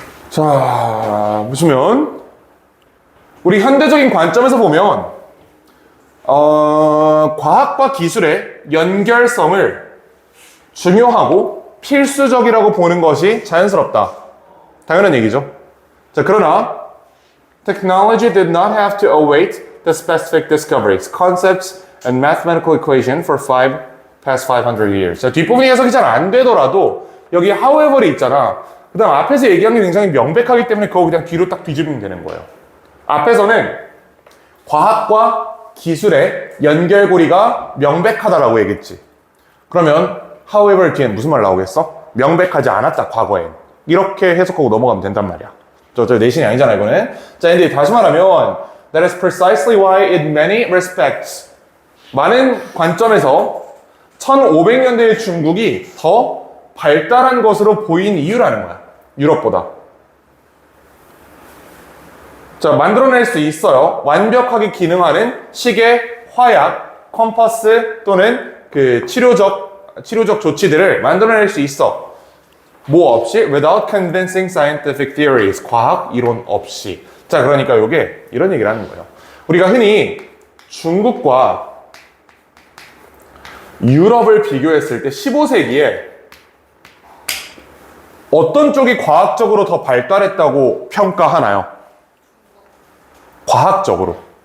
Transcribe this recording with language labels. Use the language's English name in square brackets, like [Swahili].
[Korean] 자, 보시면 우리 현대적인 관점에서 보면 과학과 기술의 연결성을 중요하고 필수적이라고 보는 것이 자연스럽다. 당연한 얘기죠. 자, 그러나 [English] technology did not have to await the specific discoveries, concepts, and mathematical equation for past 500 years. [Korean] 자, 뒷부분이 해석이 잘 안 되더라도 여기 however이 있잖아. 그 다음 앞에서 얘기한 게 굉장히 명백하기 때문에 그거 그냥 뒤로 딱 뒤집으면 되는 거예요. 앞에서는 과학과 기술의 연결고리가 명백하다라고 얘기했지. 그러면 however 뒤엔 무슨 말 나오겠어? 명백하지 않았다, 과거엔. 이렇게 해석하고 넘어가면 된단 말이야. 저 내신이 아니잖아, 이거는. 자, 근데 다시 말하면 [English] that is precisely why in many respects [Korean] 많은 관점에서 1500년대의 중국이 더 발달한 것으로 보인 이유라는 거야. 유럽보다. 자, 만들어낼 수 있어요. 완벽하게 기능하는 시계, 화약, 컴퍼스 또는 그 치료적 조치들을 만들어낼 수 있어. 뭐 없이? [English] Without convincing scientific theories. [Korean] 과학 이론 없이. 자, 그러니까 이게 이런 얘기를 하는 거예요. 우리가 흔히 중국과 유럽을 비교했을 때 15세기에 어떤 쪽이 과학적으로 더 발달했다고 평가하나요? 과학적으로.